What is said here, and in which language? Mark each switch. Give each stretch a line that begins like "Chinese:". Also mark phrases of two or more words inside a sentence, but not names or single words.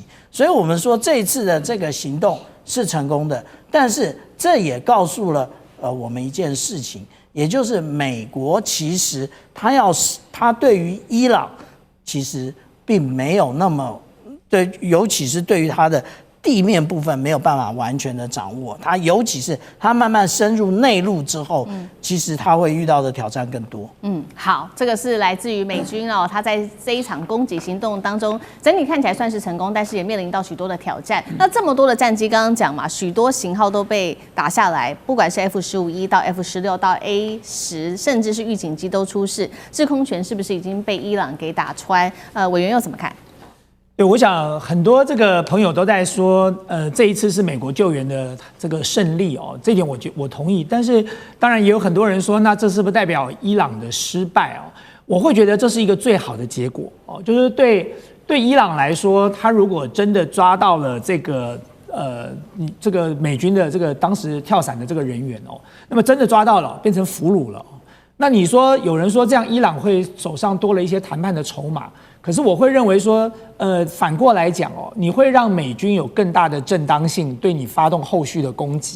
Chinese: 所以我們說這一次的這個行動是成功的，但是這也告訴了我們一件事情，也就是美國其實他對於伊朗其實並沒有那麼對，尤其是對於他的地面部分沒有辦法完全的掌握，它尤其是它慢慢深入內陸之後，其實它會遇到的挑戰更多。好，這個是來自於美軍哦，他在這一場攻擊行動當中，整體看起來算是成功，但是也面臨到許多的挑戰。那這麼多的戰機，剛剛講嘛，許多型號都被打下來，不管是 F-15E 到 F-16到 A-10，甚至是預警機都出事，制空權是不是已經被伊朗給打穿？委員又怎麼看？對，我想很多這個朋友都在說，這一次是美國救援的這個勝利哦，這一點我同意。但是當然也有很多人說，那這是不是代表伊朗的失敗哦？我會覺得這是一個最好的結果哦，就是對伊朗來說，他如果真的抓到了這個這個美軍的這個當時跳傘的這個人員哦，那麼真的抓到了，變成俘虜了。那你說有人說這樣伊朗會手上多了一些談判的籌碼，可是我會認為說，反過來講哦，你會讓美軍有更大的正當性對你發動後續的攻擊。